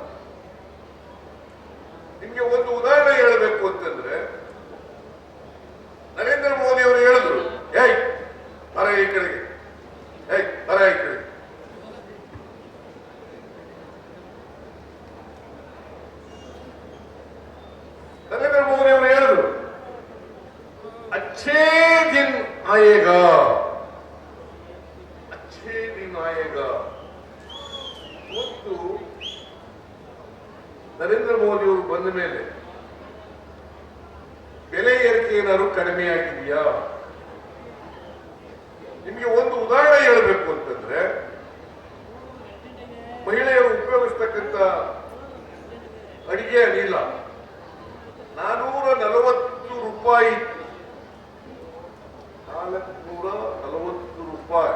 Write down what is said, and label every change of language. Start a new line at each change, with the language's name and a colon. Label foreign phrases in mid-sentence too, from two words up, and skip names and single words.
Kannada: ನಿಮ್ಗೆ ಒಂದು ಉದಾಹರಣೆ ಹೇಳಬೇಕು ಅಂತಂದ್ರೆ, ನರೇಂದ್ರ ಮೋದಿ ಅವರು ಹೇಳಿದ್ರು, ಏಯ್ ಬರ ಈ ಕಡೆಗೆ, ಏಯ್ ಬರ ಈ ಕಡೆಗೆ. ನರೇಂದ್ರ ಮೋದಿ ಅವರು ಹೇಳಿದ್ರು,
Hindi: अच्छे दिन आएगा, अच्छे दिन आएगा.
Kannada: ಮತ್ತು ನರೇಂದ್ರ ಮೋದಿ ಅವರು ಬಂದ ಮೇಲೆ ಬೆಲೆ ಏರಿಕೆ ಏನಾದ್ರು ಕಡಿಮೆ ಆಗಿದೆಯಾ? ನಿಮಗೆ ಒಂದು ಉದಾಹರಣೆ ಹೇಳಬೇಕು ಅಂತಂದ್ರೆ, ಮಹಿಳೆಯರು ಉಪಯೋಗಿಸ್ತಕ್ಕಂಥ ಅಡಿಗೆ ಅನಿಲ 440 ರೂಪಾಯಿ, 440 ರೂಪಾಯಿ.